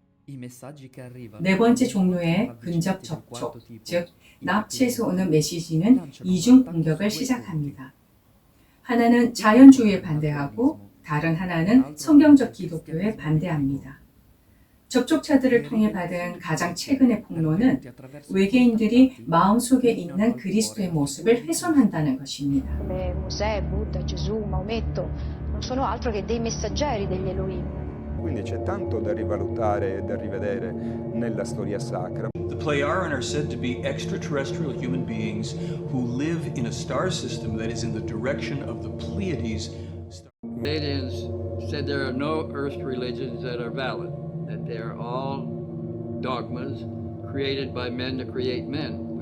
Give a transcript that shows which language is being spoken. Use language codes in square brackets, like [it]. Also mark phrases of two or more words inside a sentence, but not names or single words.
[ko] 네 번째 종류의 근접 접촉, 즉 납치에서 오는 메시지는 이중 공격을 시작합니다. 하나는 자연주의에 반대하고 다른 하나는 성경적 기독교에 반대합니다. 접촉자들을 통해 받은 가장 최근의 폭로는 외계인들이 마음속에 있는 그리스도의 모습을 훼손한다는 것입니다. [it] Mosè, Buddha, Gesù, Maometto non sono altro che dei messaggeri degli Elohim. Quindi c'è tanto da rivalutare e da rivedere nella storia sacra. [en] The Pleiaren are said to be extraterrestrial human beings who live in a star system that is in the direction of the Pleiades. Aliens said there are no Earth religions that are valid, that they're all dogmas created by men to create men.